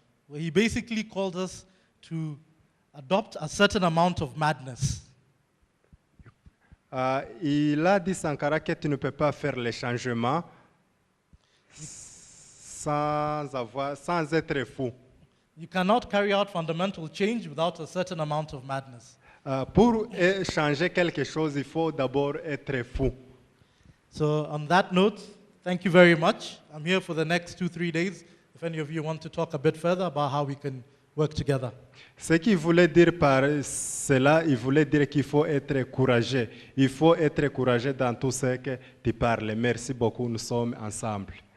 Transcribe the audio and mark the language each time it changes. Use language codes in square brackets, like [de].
[en] Where he basically called us to adopt a certain amount of madness. [fr] Il a dit Sankara que tu ne peux pas faire les changements sans être fou. [en] You cannot carry out fundamental change without a certain amount of madness. [fr] Pour changer quelque chose, il faut d'abord être fou. [en] So on that note, thank you very much. I'm here for the next 2-3 days. If any of you want to talk a bit further about how we can work together. [fr] Ce qu'il voulait dire par cela, il voulait dire qu'il faut être courageux. Il faut être courageux dans tout ce que tu parles. Merci beaucoup, nous sommes ensemble.